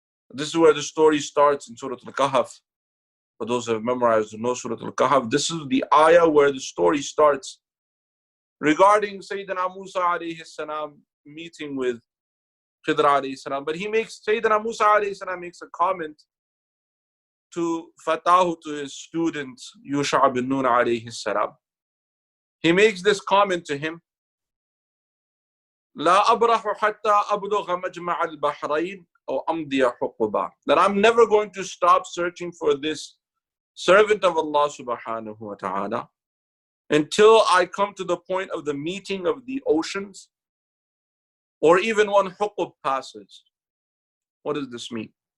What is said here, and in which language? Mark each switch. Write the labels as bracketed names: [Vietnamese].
[English] This is where the story starts in Surat al-Kahf. For those who have memorized or know Surat al-Kahf, this is the ayah where the story starts regarding Sayyidina Musa alayhi salam meeting with Khidr alayhi salam. But Sayyidina Musa alayhi salam makes a comment to Fatahu, to his student Yusha' bin Nun alayhi salam. He makes this comment to him, [Arabic] لا أبرح حتى أبلغ مجمع البحرين أو أمضي حقبا. [English] That I'm never going to stop searching for this servant of Allah subhanahu wa ta'ala until I come to the point of the meeting of the oceans, or even one huqub passes. What does this mean?